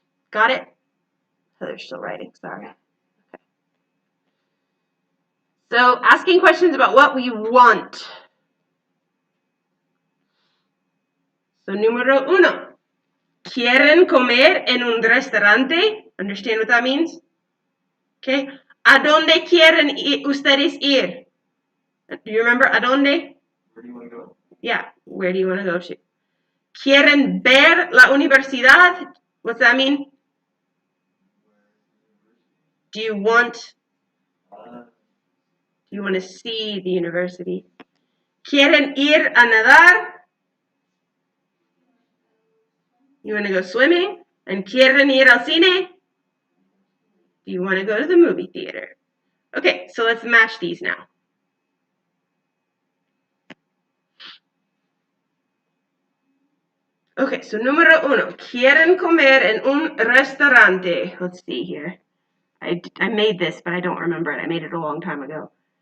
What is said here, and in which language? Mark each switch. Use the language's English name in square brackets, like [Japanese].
[English] Got it? Heather's still writing, sorry. Okay. So asking questions about what we want. [Spanish] So número uno. ¿Quieren comer en un restaurante? [English] Understand what that means? Okay. [Spanish] ¿A dónde quieren ustedes ir? [English] Do you remember a dónde? Where do you want to go? Yeah, where do you want to go to? [Spanish] ¿Quieren ver la universidad? [English] What's that mean? Do you want to see the university? [Spanish] ¿Quieren ir a nadar? [English] You want to go swimming? And [Spanish] ¿quieren ir al cine? [English] Do you want to go to the movie theater? Okay, so let's match these now. [Spanish] Okay, so número uno. ¿Quieren comer en un restaurante? [English] Let's see here. I made this, but I don't remember it. I made it a long time ago.